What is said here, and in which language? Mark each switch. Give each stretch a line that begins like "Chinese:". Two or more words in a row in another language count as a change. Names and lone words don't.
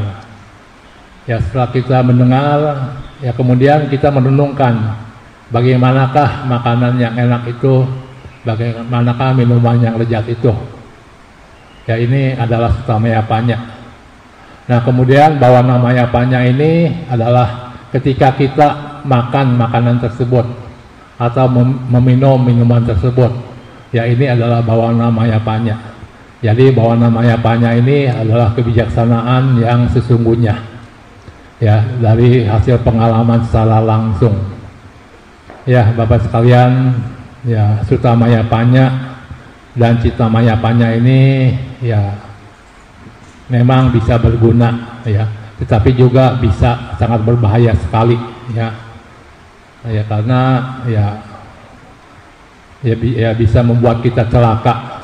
Indonesian: Ya, setelah kita mendengar, ya kemudian kita merenungkan bagaimanakah makanan yang enak itu, bagaimanakah minuman yang lezat itu. Ya, ini adalah
Pali: sutamaya panya.
Indonesian: Nah, kemudian
Pali: bawana maya panya
Indonesian: ini adalah ketika kita makan makanan tersebut atau meminum minuman tersebut. Ya, ini adalah
Pali: bawana maya panya.
Indonesian: Jadi
Pali: bawana maya panya
Indonesian: ini adalah kebijaksanaan yang sesungguhnya. Ya, dari hasil pengalaman secara langsung. Ya, Bapak sekalian, ya
Pali: sutamaya panya
Indonesian: dan
Pali: citamaya panya
Indonesian: ini ya memang bisa berguna, ya, tetapi juga bisa sangat berbahaya sekali, ya, ya karena ya bisa membuat kita celaka.